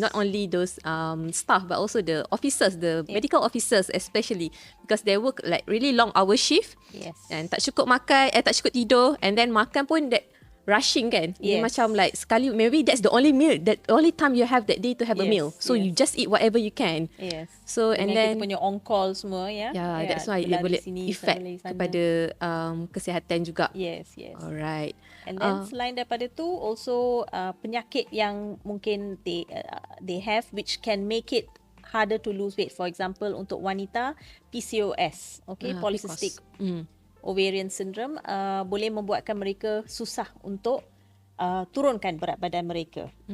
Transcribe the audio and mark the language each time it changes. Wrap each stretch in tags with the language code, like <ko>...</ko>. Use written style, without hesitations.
<en>Not only those staff but also the officers, the medical officers especially, because they work like really long hour shift, and</en> <ms>tak cukup makan, tak cukup tidur,</ms> <en>and then</en> <ms>makan pun</ms> <en>that rushing kan.</en> <ms>Dia macam</ms> <en>like</en> <ms>sekali,</ms> <en>maybe that's the only meal, that only time you have that day to have a meal, so you just eat whatever you can. So and then</en> <ms>kita punya on call semua,</ms> <en>that's why</en> <ms>dia boleh effect kepada kesihatan juga.</ms> <en>Alright. And then</en> <ms>selain daripada tu</ms> <en>also</en> <ms>penyakit yang mungkin</ms> <en>they have which can make it harder to lose weight. For example,</en> <ms>untuk wanita, PCOS, okay, polycystic ovarian syndrome, boleh membuatkan mereka susah untuk turunkan berat badan mereka.</ms>